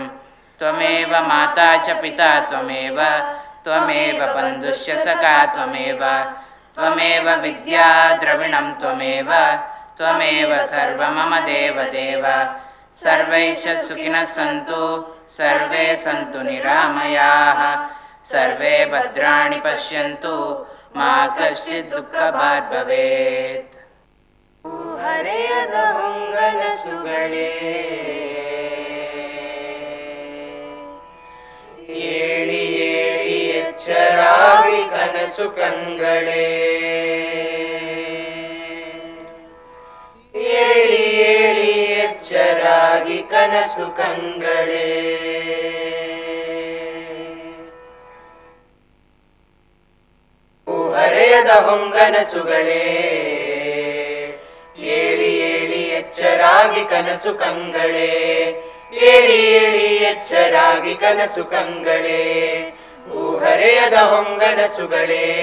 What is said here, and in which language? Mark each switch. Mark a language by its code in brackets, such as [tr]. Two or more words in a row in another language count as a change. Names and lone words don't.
[sa] त्वमेव माता च पिता त्वमेव बन्धुश्च सखा त्वमेव विद्या द्रविणं त्वमेव सर्वं मम देवदेव। सर्वे च सुखिनः सन्तु सर्वे सन्तु निरामयाः सर्वे भद्राणि पश्यन्तु मा कश्चित् दुःखभाग् भवेत्। [kn] ಹರೆಯದ ಹೊಂಗನಸುಗಳೇ ಏಳಿ ಏಳಿ ಎಚ್ಚರಾಗಿ ಕನಸು ಕಂಗಳೇ ಏಳಿ ಏಳಿ ಎಚ್ಚರಾಗಿ ಕನಸು ಕಂಗಳೇ ಹರೆಯದ ಹೊಂಗನಸುಗಳೇ ಏಳಿ ಏಳಿ ಎಚ್ಚರಾಗಿ ಕನಸು ಕಂಗಳೇ ಏಳಿ ಏಳಿ ಎಚ್ಚರಾಗಿ ಕನಸು ಕಂಗಳೇ ಹರೆಯದ ಹೊಂಗನಸುಗಳೇ